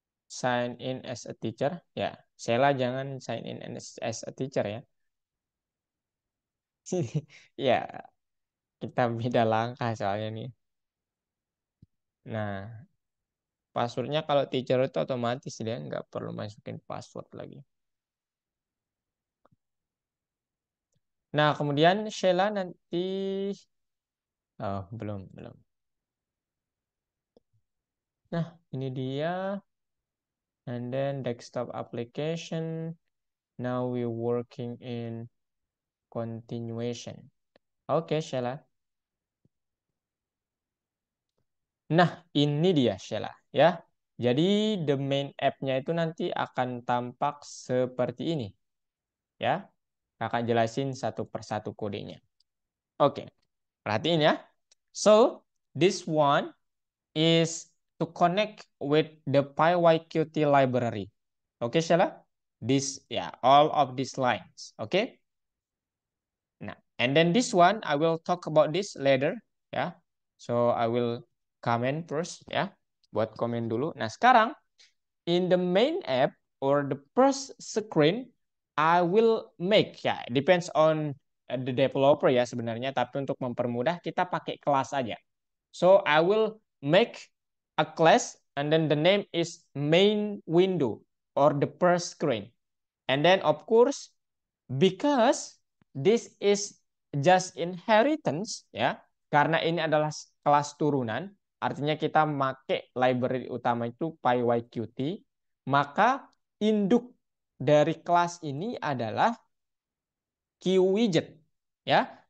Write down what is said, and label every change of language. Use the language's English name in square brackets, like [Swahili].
[English] sign in as a teacher. [Indonesian] Ya, Sheila jangan [English] sign in as a teacher ya. [Indonesian] Ya, kita beda langkah soalnya nih. Nah, passwordnya kalau teacher itu otomatis dia nggak perlu masukin password lagi. Nah, kemudian Sheila nanti, oh belum. Nah, ini dia. [English] And then desktop application. Now we working in continuation. [Indonesian] Oke, Sheila. Nah, ini dia Sheila ya. Jadi the main app-nya itu nanti akan tampak seperti ini ya. Kakak jelasin satu persatu kodenya. Oke, perhatiin ya. [English] So, this one is to connect with the PyYQt library. Oke, Sheila? This, ya, all of these lines. Oke? Nah, and then this one, I will talk about this later. Ya. So, I will comment first. Ya. [Indonesian] Buat komen dulu. Nah, sekarang, [English] in the main app, or the first screen, I will make, ya, depends on the developer ya [Indonesian] sebenarnya, tapi untuk mempermudah, kita pakai kelas aja. [English] So I will make a class and then the name is main window or the first screen. And then of course, because this is just inheritance ya, [Indonesian] karena ini adalah kelas turunan, artinya kita pakai library utama itu PyYQt, maka induk dari kelas ini adalah QWidget ya.